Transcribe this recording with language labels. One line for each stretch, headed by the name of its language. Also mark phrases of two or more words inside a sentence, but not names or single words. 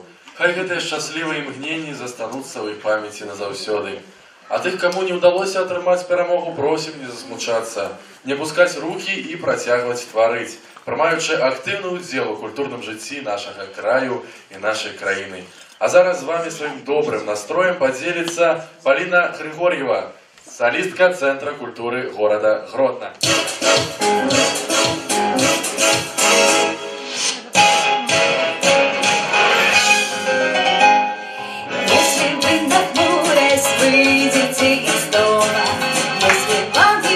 Belarusian: Хай гэтыя шчаслівыя імгненні застануцца ў іх памяці назаўсёды. А тых, каму не ўдалося атрымаць перамогу, просім не засмучацца, не пускаць рукі і працягваць тварыць, прымаючы актыўны ўдзел у культурным жыцці нашага краю і нашай краіны. А зараз з вами сваім добрым настроем падзеліцца Полина Григорьева,
Russian: солистка Центра культуры города
Belarusian: Гродно.
Russian: Если вы нахмурясь выйдете из дома, если вам не